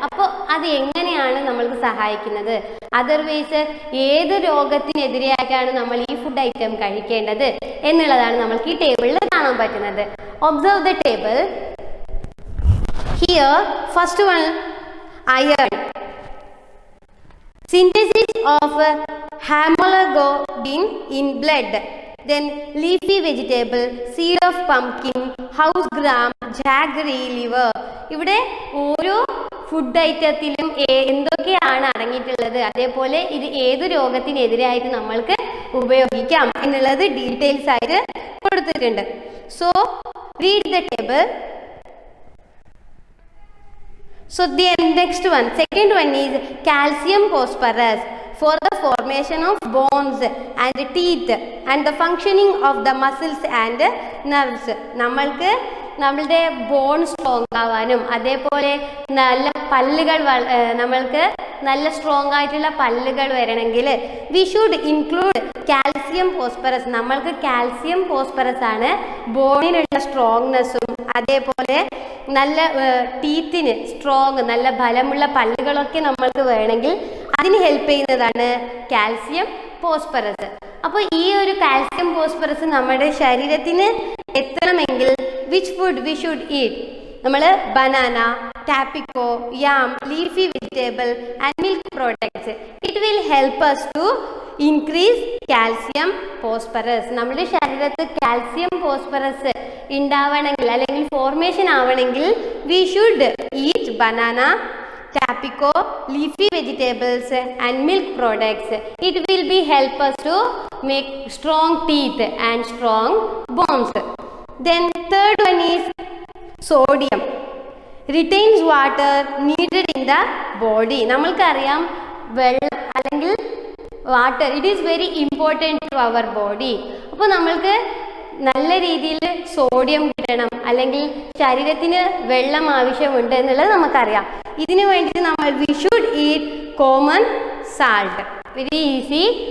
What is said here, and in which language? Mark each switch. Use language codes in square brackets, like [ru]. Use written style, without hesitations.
[ml] അപ്പോൾ അത് എങ്ങനെയാണ് നമ്മൾക്ക് സഹായിക്കുന്നത്? അതർവൈസ് ഏത് രോഗത്തിനെതിരെയായിട്ടാണ് നമ്മൾ ഈ ഫുഡ് ഐറ്റം കഴിക്കേണ്ടത് എന്നുള്ളതാണ് നമ്മൾക്ക് ഈ ടേബിളിൽ കാണാൻ പറ്റുന്നത്. [en] Observe the table. Here first one iron. Synthesis of hemoglobin in blood. Then leafy vegetable, seed of pumpkin, house gram, jaggery, liver. [ml] ഇവിടെ ഓരോ ഫുഡ് ഐറ്റത്തിലും എന്തൊക്കെയാണ് അടങ്ങിയിട്ടുള്ളത്, അതേപോലെ ഇത് ഏത് രോഗത്തിനെതിരായിട്ട് നമ്മൾക്ക് ഉപയോഗിക്കാം എന്നുള്ളത് ഡീറ്റെയിൽസ് ആയിട്ട് കൊടുത്തിട്ടുണ്ട്. [en] So read the table. So the next one, second one is calcium phosphorus for the formation of bones and teeth and the functioning of the muscles and nerves. [ml] നമ്മളുടെ ബോൺ സ്ട്രോങ് ആവാനും അതേപോലെ നല്ല പല്ലുകൾ നമ്മൾക്ക് നല്ല strong ആയിട്ടുള്ള പല്ലുകൾ വരണമെങ്കിൽ [en] we should include [ml] calcium phosphorus. നമ്മൾക്ക് കാൽസ്യം ഫോസ്ഫറസ് ആണ് ബോണിനുള്ള സ്ട്രോങ്നെസ്സും അതേപോലെ നല്ല ടീത്തിന് സ്ട്രോങ് നല്ല ബലമുള്ള പല്ലുകളൊക്കെ നമ്മൾക്ക് വേണമെങ്കിൽ അതിന് ഹെൽപ്പ് ചെയ്യുന്നതാണ് കാൽസ്യം ഫോസ്ഫറസ്. അപ്പോൾ ഈ ഒരു കാൽസ്യം ഫോസ്ഫറസ് നമ്മുടെ ശരീരത്തിന് എത്തണമെങ്കിൽ [en] Which food we should eat? നമ്മൾ banana, tapioca, yam, leafy vegetable and milk products. It will help us to increase calcium phosphorus. [ml] നമ്മുടെ ശരീരത്ത് കാൽസ്യം ഫോസ്ഫറസ് ഉണ്ടാവണമെങ്കിൽ അല്ലെങ്കിൽ ഫോർമേഷൻ ആവണമെങ്കിൽ [en] we should eat [ml] banana, ടാപ്പിക്കോ, [en] leafy vegetables and milk products. It will be help us to make strong teeth and strong bones. Then third one is sodium. Retains water needed in the body. [ml] നമ്മൾക്കറിയാം വെള്ളം അല്ലെങ്കിൽ [en] Water it is very important to our body. [ml] അപ്പോൾ നമ്മൾക്ക് നല്ല രീതിയിൽ sodium കിട്ടണം അല്ലെങ്കിൽ ശരീരത്തിന് വെള്ളം ആവശ്യമുണ്ട് എന്നുള്ളത് നമുക്കറിയാം. ഇതിനു വേണ്ടിയിട്ട് നമ്മൾ [en] We should eat common salt. Very easy.